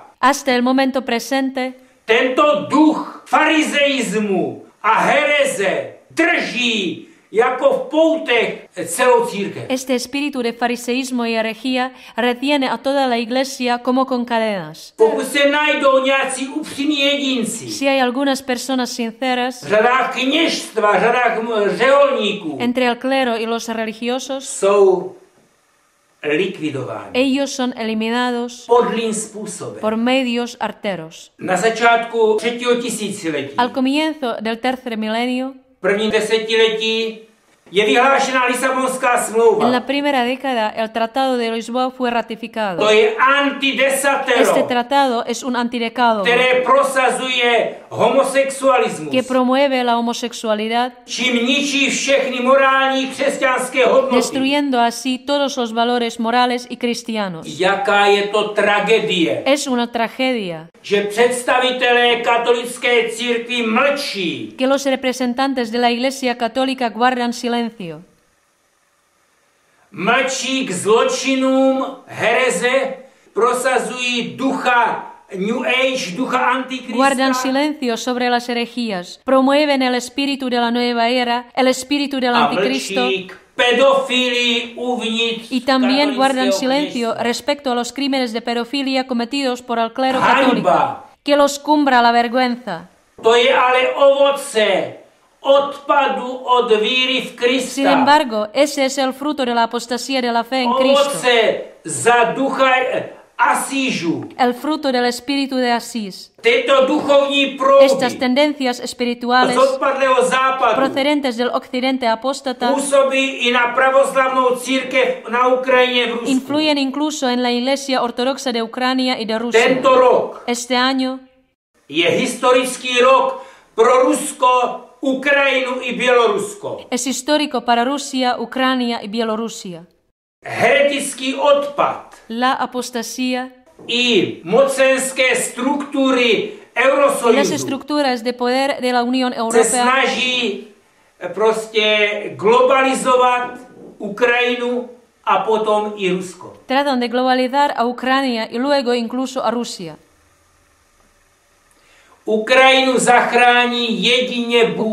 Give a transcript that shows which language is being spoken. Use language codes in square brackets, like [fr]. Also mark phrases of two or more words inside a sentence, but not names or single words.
[es] Hasta el momento presente, [cs] Tento duch farizeizmu a hereze drží jako v poutech celou církev. [es] este espíritu de fariseísmo y herejía retiene a toda la Iglesia como con cadenas. [cs] Pokud se najdou nějací upřímní jedinci, [es] Si hay algunas personas sinceras [cs] v řadách kněžstva, v řadách řeholníků, [es] entre el clero y los religiosos, [cs] jsou likvidováni [es] ellos son eliminados [cs] podlým způsobem. [es] por medios arteros. [cs] Na začátku 3. tisíciletí, [es] Al comienzo del tercer milenio, [cs] první desetiletí, je vyhlášena Lisabonská [es] en [cs] smlouva. [es] la primera década, el Tratado de Lisboa fue ratificado. [cs] To je antidesatero, [es] Este tratado es un antidecálogo [cs] které prosazuje homosexualismus, [es] que promueve la homosexualidad, [cs] čím ničí všechny morální křesťanské hodnoty. [es] destruyendo así todos los valores morales y cristianos. [cs] Jaká je to tragédie, [es] Es una tragedia [cs] že představitelé katolické církvi mlčí. [es] que los representantes de la Iglesia Católica guardan silencio. [cs] Mlčí k zločinům hereze, prosazují ducha New Age, ducha Antikrista. [es] Guardan silencio sobre las herejías, promueven el espíritu de la nueva era, el espíritu del [cs] a [es] anticristo [cs] mlčí k pedofilii uvnitř [es] y también guardan [cs] katolického [es] silencio [cs] kněžstva. [es] respecto a los crímenes de pedofilia cometidos por el clero católico, [cs] Hanba. [es] que los cumbra la vergüenza. [cs] To je ale ovoce odpadu od víry v Krista. [es] Sin embargo, ese es el fruto de la apostasía de la fe en Cristo. [cs] Ovoce za ducha Asížu. [es] el fruto del espíritu de Asís. [cs] Tyto duchovní [es] Estas [cs] proudy [es] tendencias espirituales [cs] z odpadlého západu [es] procedentes del occidente apóstata [cs] působí i na pravoslavnou církev na Ukrajině v Rusku. [es] influyen incluso en la Iglesia Ortodoxa de Ucrania y de Rusia. [cs] Tento rok [es] Este año [cs] je historický rok pro Rusko, Ukrajinu i Bělorusko. [es] es histórico para Rusia, Ucrania y Bielorrusia. [cs] Heretický odpad [es] La apostasía [cs] i mocenské struktury [es] y las [cs] Eurosojuzu [es] estructuras de poder de la Unión [cs] se [es] Europea [cs] snaží prostě globalizovat Ukrajinu a potom i Rusko. [es] tratan de globalizar a Ucrania y luego incluso a Rusia. [cs] Ukrajinu zachrání jedině Bůh.